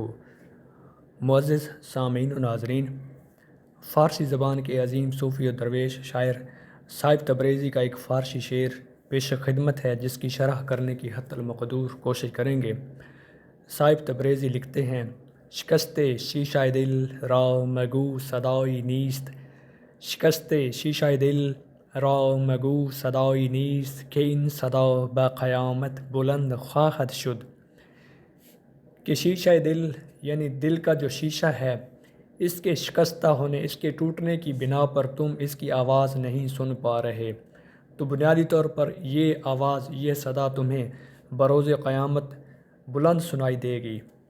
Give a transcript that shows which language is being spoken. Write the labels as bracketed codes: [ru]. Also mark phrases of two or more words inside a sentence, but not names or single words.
[ur] معزز سامعین و ناظرین، فارسی زبان کے عظیم صوفی و درویش شاعر صاحب تبریزی کا ایک فارسی شعر پیش خدمت ہے جس کی شرح کرنے کی حتی المقدور کوشش کریں گے۔ [fa] صاحب تبریزی [ur] لکھتے ہیں: [fa] شکست شیشہ دل را مگو صدائی نیست، شکست شیشہ دل را مگو صدائی نیست، کہ این صدا با قیامت بلند خواہد شد۔ [ur] کہ شیشہ دل یعنی دل کا جو شیشہ ہے، اس کے شکستہ ہونے، اس کے ٹوٹنے کی بنا پر تم اس کی آواز نہیں سن پا رہے، تو بنیادی طور پر یہ آواز، یہ صدا تمہیں بروز قیامت بلند سنائی دے گی۔